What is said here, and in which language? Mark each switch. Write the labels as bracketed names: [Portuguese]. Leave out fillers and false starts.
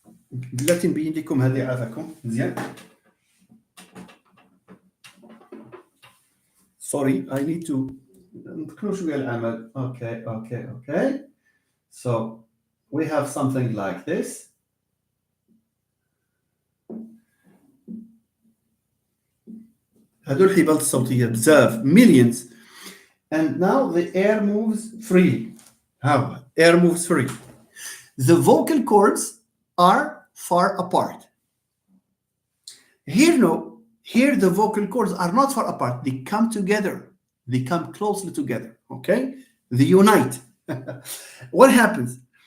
[Arabic] بلاتي نبين لكم هذه عافاكم مزيان. [English] Sorry, I need to [Arabic] نذكروا شوية العمل. [English] Okay. So we have something like this. [Arabic] هذول الحبال الصوتية بزاف millions. [English] And now the air moves freely. How? Air moves free. The vocal cords are far apart. Here, no. Here, the vocal cords are not far apart. They come together. They come closely together. Okay? They unite. What happens?